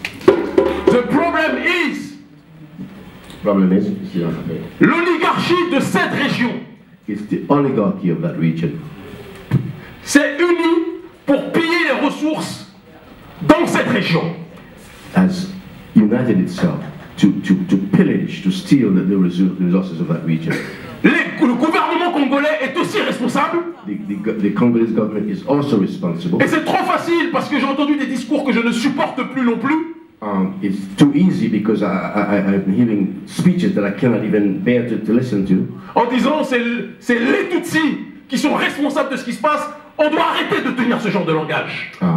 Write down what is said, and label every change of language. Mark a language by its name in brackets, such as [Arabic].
[English] The problem is [French] l'oligarchie de cette région. [English] It's the oligarchy of that region. [French] C'est uni pour piller les ressources dans cette région. [English] Has united itself to pillage, to steal the resources of that region. [French] Le gouvernement congolais est aussi responsable. [English] The Congolese government is also responsible. [French] Et c'est trop facile parce que j'ai entendu des discours que je ne supporte plus non plus. [English] It's too easy because I'm hearing speeches that I cannot even bear to listen to. [French] En disant c'est les Tutsis qui sont responsables de ce qui se passe. On doit arrêter de tenir ce genre de langage.